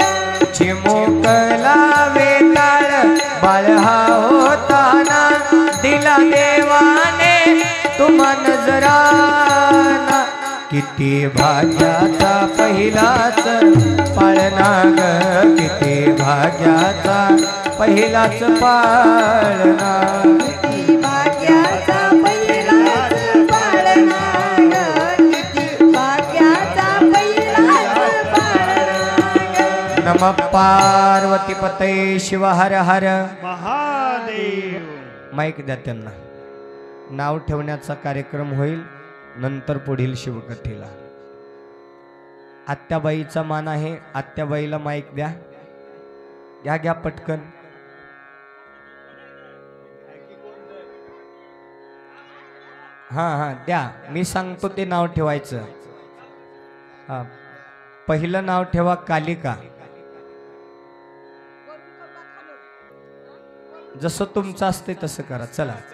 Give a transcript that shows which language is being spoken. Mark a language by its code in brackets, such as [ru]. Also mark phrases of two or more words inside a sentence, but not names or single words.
[mr] चिमुकला वेताळ बाळ हा होता ना दिला देवाने तुम्हा नजराना किती भाग्याचा पहिलाच पाळणा ग किती भाग्याचा पहिलाच पाळणा किती भाग्याचा पहिलाच पाळणा ग किती भाग्याचा पहिलाच पाळणा ग [sa] नम पार्वती पते शिव हर हर महादेव [mr] माईक द्या त्यांना नाव ठेवण्याचा कार्यक्रम होईल नंतर पुढील शिवकथेला आत्याबाईचा मान आहे आत्याबाईला माईक द्या घ्या घ्या पटकन हा हा द्या मी सांगतो ते नाव ठेवायचं हा पहिलं नाव ठेवा कालिका जसं तुमचं असते तसं करा चला